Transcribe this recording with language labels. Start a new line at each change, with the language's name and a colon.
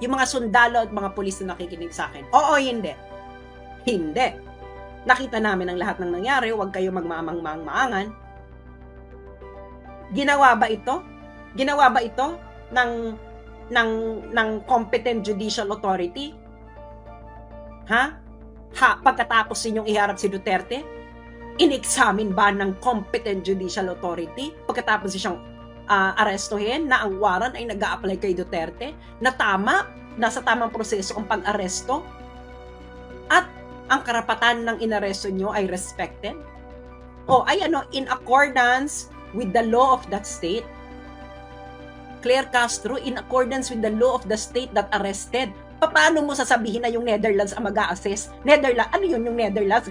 Filipino: Yung mga sundalo at mga pulis na nakikinig sa akin. Oo, hindi. Hindi. Nakita namin ang lahat ng nangyari. Huwag kayo magmamang-maangan. Ginawa ba ito? Ginawa ba ito ng
English: competent judicial authority?
Filipino: Pagkatapos ninyong iharap si Duterte? In-examine ba ng
English: competent judicial authority?
Filipino: Pagkatapos siyang arestuhin na ang warrant ay nag-a-apply kay Duterte, na nasa tamang proseso ang pag-aresto, at ang karapatan ng inaresto nyo ay respected?
English: In accordance with the law of that state. Claire Castro, in accordance with the law of the state that arrested.
Filipino: Paano mo sasabihin na yung Netherlands ang mag-a-assess? Ano yun yung Netherlands?